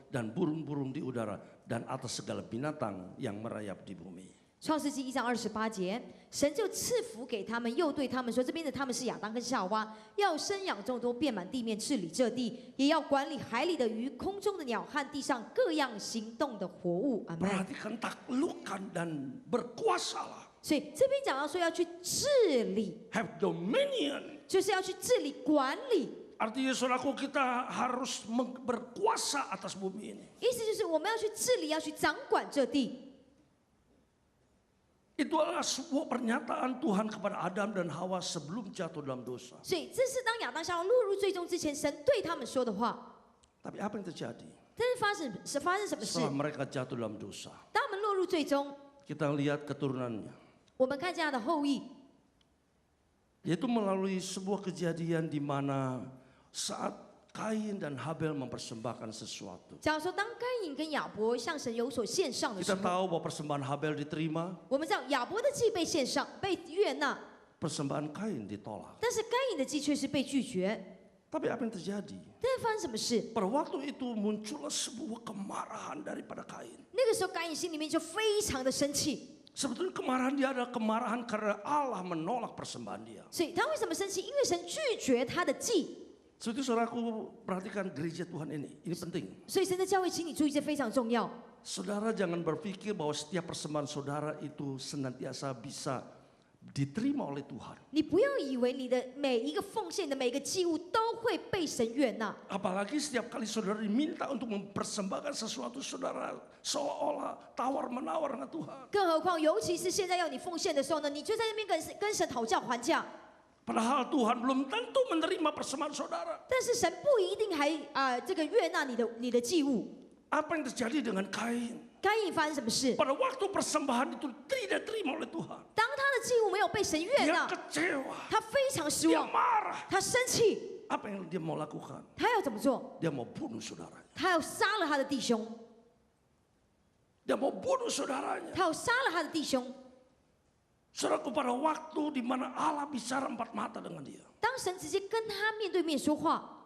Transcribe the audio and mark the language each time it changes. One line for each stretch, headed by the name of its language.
Indonesian: dan burung-burung di udara dan atas segala binatang yang merayap di bumi.
Chinese: 创世纪1章28节，神就赐福给他们，又对他们说：“这边的他们是亚当跟夏娃，要生养众多，遍满地面，治理这地，也要管理海里的鱼、空中的鸟和地上各样行动的活物。” 阿门。
Indonesian: Perhatikan taklukkan dan berkuasalah.
Chinese: 所以这边讲到说要去治理，
English: Have dominion.
Chinese: 就是要去治理、管理。
Indonesian: Artinya saudaraku kita harus berkuasa atas bumi ini.
Chinese: 意思就是我们要去治理，要去掌管这地。
Indonesian: Itu adalah sebuah pernyataan Tuhan kepada Adam dan Hawa sebelum jatuh dalam dosa.
Chinese: 所以这是当亚当夏娃落入最终之前，神对他们说的话。
Indonesian: Tapi apa yang terjadi
Chinese: 但是发生什么事？
Indonesian: setelah mereka jatuh dalam dosa?
Chinese: 当他们落入最终，
Indonesian: Kita lihat keturunannya.
Chinese: 我们看见他的后裔，
Indonesian: Yaitu melalui sebuah kejadian di mana saat Kain dan Habel mempersembahkan sesuatu.
Chinese: 假如说当该隐跟亚伯向神有所献上的时
Indonesian: Kita
Chinese: 候，
Indonesian: tahu bahwa persembahan Habel diterima,
Chinese: 我们知道亚伯的祭被献上、被悦纳，
Indonesian: persembahan Kain ditolak.
Chinese: 但是该隐的祭却是被拒绝。
Indonesian: Tapi apa yang terjadi?
Chinese: 但是发生什么事？
Indonesian: Pada waktu itu muncullah sebuah kemarahan daripada Kain.
Chinese: 那个时候该隐心里面就非常的生气。
Indonesian: Sebetulnya kemarahan dia adalah kemarahan karena Allah menolak persembahan dia.
Chinese: 所以他为什么生气？因为神拒绝他的祭。
Indonesian: Sebetulnya saudaraku perhatikan gereja Tuhan ini penting.
Chinese: 所以神的教会，请你注意，这非常重要。
Indonesian: Saudara jangan berpikir bahwa setiap persembahan saudara itu senantiasa bisa diterima oleh Tuhan.
Chinese: 你不要以为你的每一个奉献的每一个祭物都会被神悦纳。
Indonesian: Apalagi setiap kali saudara diminta untuk mempersembahkan sesuatu, saudara seolah-olah tawar-menawar dengan Tuhan.
Chinese: 更何况，尤其是现在要你奉献的时候呢，你就在那边跟神讨价还价。
Indonesian: Padahal Tuhan belum tentu menerima persembahan saudara.
Chinese: 但是神不一定还这个悦纳你的祭物。
Indonesian: Apa yang terjadi dengan Kain?
Chinese: 该隐发生什么事？
Indonesian: Pada waktu persembahan itu tidak diterima oleh Tuhan.
Chinese: 当他的祭物没有被神悦
Indonesian: Dia
Chinese: 纳，
Indonesian: kecewa,
Chinese: 他非常失
Indonesian: dia
Chinese: 望，
Indonesian: marah.
Chinese: 他生气，
Indonesian: Apa yang dia mau lakukan?
Chinese: 他要怎么做？
Indonesian: Dia mau bunuh saudaranya.
Chinese: 他要杀了他的弟兄，
Indonesian: Dia mau bunuh saudaranya.
Chinese: 他要杀了他的弟兄。
Indonesian: Saudaraku, pada waktu di mana Allah bicara empat mata dengan dia.
Chinese: 当神直接跟他面对面说话，